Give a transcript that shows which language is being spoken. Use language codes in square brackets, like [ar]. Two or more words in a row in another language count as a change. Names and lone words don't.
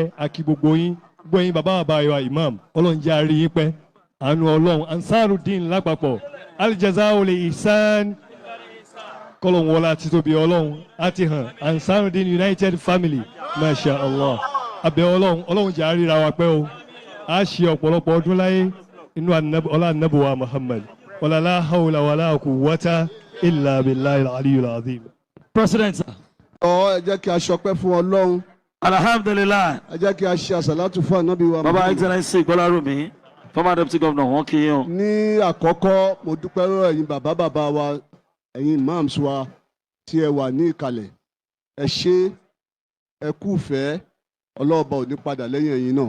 [yo] akí gbogbo yín bàbá àbáyọ imam ọlọ́run jẹ́ àárí yín pẹ́ àánú ọlọ́run Ansarudeen lápapọ̀ [ar] الجزاء الإحسان [yo] kọ́lọ́hún wọlá títóbi ọlọ́run àti hàn Ansarudeen United Family [ar] ما شاء الله [yo] abẹ́ ọlọ́run jẹ́ àríra wa pẹ́ o a ṣe ọ̀pọ̀lọpọ̀ ọdún láyé inú ọlá anábùwà Muhammad [ar] ولا لا حول ولا قوة إلا بالله العلي العظيم. [yo] President. ẹ jẹ́ kí a ṣọpẹ́ fún ọlọ́run. Alhamdulillah. ẹ jẹ́ kí a ṣe àsàlátù fún ànábì wa. Baba Excellency Gbọ́lárùmí [en] former deputy governor [yo] wọn kí yín o. ní àkọ́kọ́ mo dúpẹ́ lọ́wọ́ ẹ̀yin bàbá wa ẹ̀yin imams wa tí ẹ wà ní ìkàlẹ̀ ẹ ṣé ẹ kú fẹ́ ọlọ́ọ̀bà ò ní padà lẹ́yìn ẹ̀yin náà.